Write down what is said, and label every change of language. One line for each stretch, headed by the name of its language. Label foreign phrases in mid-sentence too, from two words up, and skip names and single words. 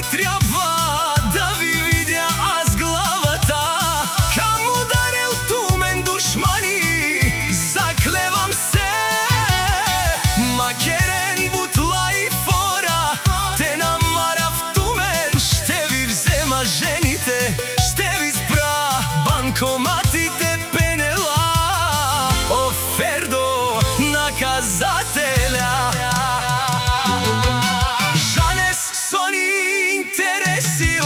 Bulgarian: треба да ви видя аз главата,
Romany: каму дарел тумен душмани,
Bulgarian: заклевам се,
Romany: макерен бутла и фора, те намарав тумен,
Bulgarian: ще ви взема жените, ще ви спра банкоматите, пенела, о Фердо, наказателя.
Romany: Жанес со ни интереси